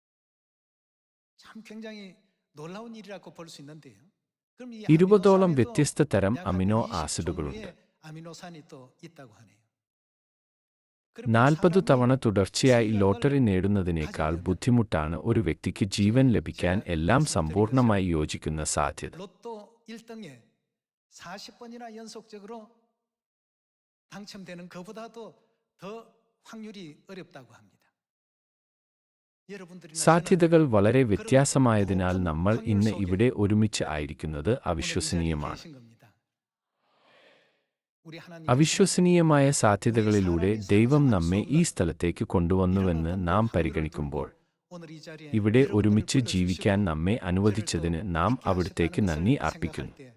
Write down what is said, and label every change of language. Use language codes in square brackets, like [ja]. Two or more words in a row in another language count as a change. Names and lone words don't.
[ml] 20ഓളം വ്യത്യസ്ത തരം അമിനോ ആസിഡുകളുണ്ട്. 40 തവണ തുടർച്ചയായി ലോട്ടറി നേടുന്നതിനേക്കാൾ ബുദ്ധിമുട്ടാണ് ഒരു വ്യക്തിക്ക് ജീവൻ ലഭിക്കാൻ എല്ലാം സമ്പൂർണ്ണമായി യോജിക്കുന്ന സാധ്യത. [ko] 40번이나 연속적으로 당첨되는 것보다도 더 확률이 어렵다고 합니다. [ml] സാധ്യതകൾ വളരെ വ്യത്യാസമായതിനാൽ നമ്മൾ ഇന്ന് ഇവിടെ ഒരുമിച്ച് ആയിരിക്കുന്നത് അവിശ്വസനീയമാണ്. അവിശ്വസനീയമായ സാധ്യതകളിലൂടെ ദൈവം നമ്മെ ഈ സ്ഥലത്തേക്ക് കൊണ്ടുവന്നുവെന്ന് നാം പരിഗണിക്കുമ്പോൾ ഇവിടെ ഒരുമിച്ച് ജീവിക്കാൻ നമ്മെ അനുവദിച്ചതിന് നാം അവിടുത്തേക്ക് നന്ദി അർപ്പിക്കുന്നു.